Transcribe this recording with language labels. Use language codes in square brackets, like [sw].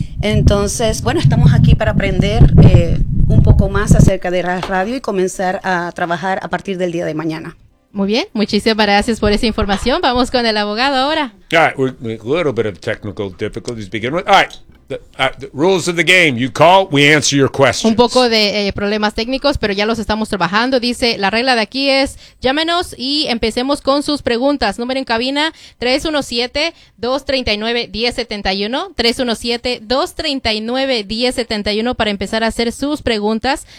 [es] Entonces, bueno, estamos aquí para aprender un poco más acerca de la radio y comenzar a trabajar a partir del día de mañana. Muy bien, muchísimas gracias por esa información. Vamos con el abogado ahora. [en] All right, we're a little bit of technical difficulties to begin with. All right, the rules of the game. You call, we answer your questions. [es] Un poco de problemas técnicos, pero ya los estamos trabajando. Dice, la regla de aquí es, llámenos y empecemos con sus preguntas. Número en cabina, 317-239-1071. 317-239-1071 para empezar a hacer sus preguntas.